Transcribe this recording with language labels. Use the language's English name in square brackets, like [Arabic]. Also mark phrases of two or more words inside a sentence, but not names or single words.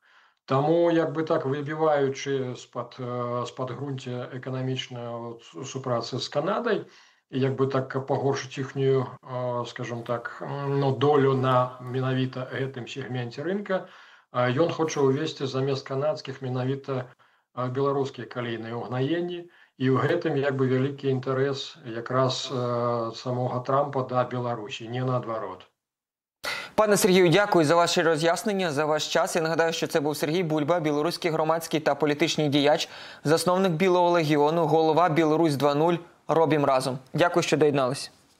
[Belarusian] Таму, як бы так, выбіваючы з-пад грунця эканамічную супрацу з Канадай, як бы так пагоршыць іхнюю, скажем так, ну, долю на менавіта гэтым сегменце рынка, ён хоча ўвесці замест канадскіх менавіта беларускія калійныя ўгнаенні, і ў гэтым як бы вялікі інтарэс якраз самога Трампа да Беларусі, не наадварот. [Ukrainian] Пане Сергію, дякую за ваші роз'яснення, за ваш час. Я нагадаю, що це був Сергій Бульба, білоруський громадський та політичний діяч, засновник Білого легіону, голова «Білорусь 2.0. Робім разом». Дякую, що доєдналися.